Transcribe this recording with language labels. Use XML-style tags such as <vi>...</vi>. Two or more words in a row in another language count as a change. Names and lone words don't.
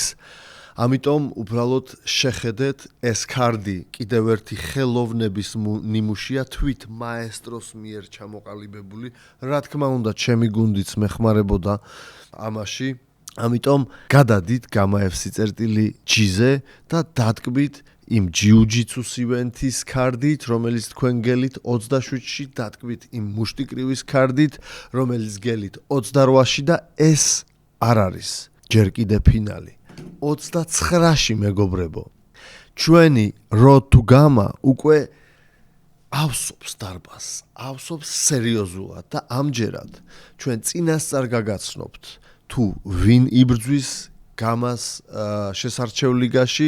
<ka>ამიტომ უბრალოდ შეხედეთ, ეს კარდი კიდევ ერთი ხელოვნების ნიმუშია, თვით მაესტროს მიერ ჩამოყალიბებული. რა თქმა უნდა, ჩემი გუნდიც მეხმარებოდა ამაში. ამიტომ გადადით gamma.fc.g-ზე და დატკბით იმ</ka> <en>jiu-jitsu-s</en> <ka>ივენთის ქარდით, რომელიც თქვენ გელით 27-ში, დატკბით იმ მუშტიკრივის ქარდით, რომელიც გელით 28-ში და ეს არ არის ჯერ კიდე ფინალი. 29-ში მეგობრებო. ჩვენი</ka> <en>Road to Gamma</en> <ka>უკვე ავსობს დარბაზს, ავსობს სერიოზულად და ამჯერად ჩვენ წინასწარ გაგაცნობთ თუ ვინ იბრძვის Gamma-ს შესარჩევ ლიგაში.</ka>